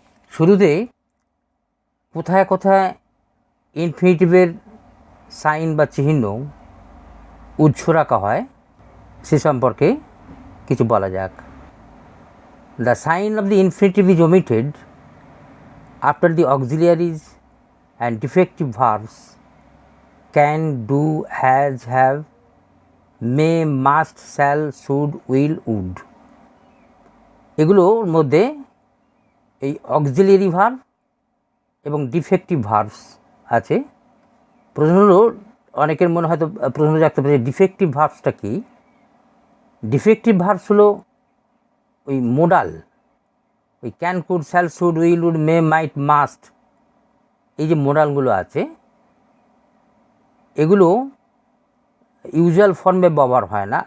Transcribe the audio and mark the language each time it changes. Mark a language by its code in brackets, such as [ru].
[bn] শুরুতে কোথায় কোথায় ইনফিনিটিভের সাইন বা চিহ্ন উৎস রাখা হয় সে সম্পর্কে কিছু বলা যাক। [en] The sign of the infinitive is omitted after the auxiliaries and defective verbs can, do, has, have, may, must, shall, should, will, would। [bn] এগুলোর মধ্যে এই অক্সিলিয়ারি ভার্ব এবং ডিফেক্টিভ ভার্বস আছে। প্রশ্ন হলো, অনেকের মনে হয়তো প্রশ্ন রাখতে পারে ডিফেক্টিভ ভার্বসটা কি। ডিফেক্টিভ ভার্বস হলো ওই মোডাল, ওই can, could, shall, should, will, would, May, mite, must, এই যে মোডালগুলো আছে এগুলো ইউজুয়াল ফর্মে ব্যবহার হয় না।